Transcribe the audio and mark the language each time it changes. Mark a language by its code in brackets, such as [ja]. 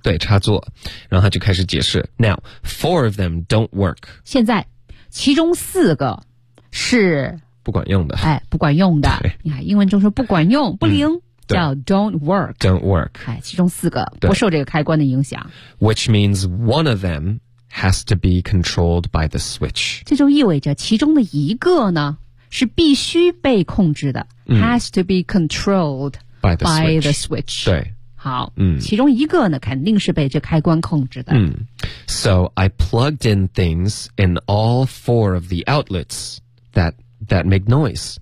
[zh] 对，插座，然后他就开始解释。 [en] Now four of them don't work. [zh] 现在其中四个是不管用的。哎，不管用的。你看英文中说不管用不灵。 [en] 嗯，叫 don't work, don't work. [zh] 哎，其中四个不受这个开关的影响。 [en] Which means one of them has to be controlled by the switch. [zh] 这就意味着其中的一个呢是必须被控制的。 [en] Has to be controlled by the switch. [zh] 对。好，嗯，其中一个呢肯定是被这开关控制的。嗯。 [en] So I plugged in things in all four of the outlets that make noise.